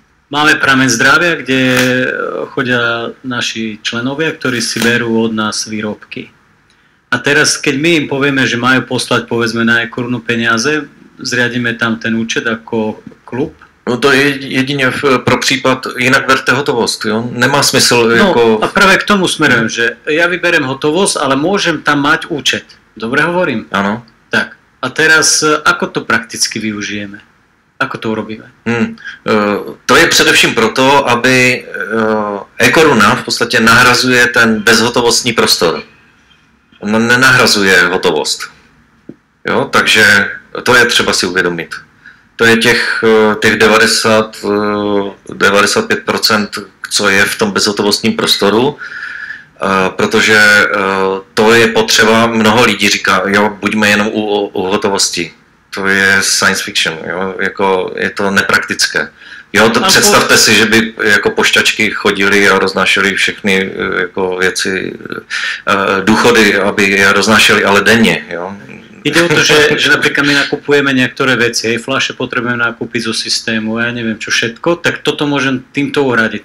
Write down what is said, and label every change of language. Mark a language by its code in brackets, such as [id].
[sk] Máme prameň zdravia, kde chodia naši členovia, ktorí si berú od nás výrobky. A teraz, keď my im povieme, že majú poslať povedzme na e-korunu peniaze, zriadíme tam ten účet ako klub. [cs] No to je jedině pro případ, jinak berte hotovost, jo? Nemá smysl no, jako... [sk] a práve k tomu smerujem, že ja vyberiem hotovosť, ale môžem tam mať účet. Dobre hovorím? Áno. Tak, a teraz ako to prakticky využijeme? Ako to urobíme? [cs] To je především proto, aby e-koruna v podstatě nahrazuje ten bezhotovostní prostor. Ona nenahrazuje hotovost. Jo? Takže to je třeba si uvědomit. To je těch 95%, co je v tom bezhotovostním prostoru, protože to je potřeba, mnoho lidí říká, jo, buďme jenom u hotovosti. To je science fiction, jo, jako je to nepraktické. Jo, to představte si, že by jako pošťačky chodili a roznášeli všechny jako věci, důchody, aby je roznášeli, ale denně, jo. [sk] Ide o to, že napríklad my nakupujeme niektoré veci, aj fľaše potrebujeme nakúpiť zo systému, ja neviem čo všetko, tak toto môžem týmto uhradiť.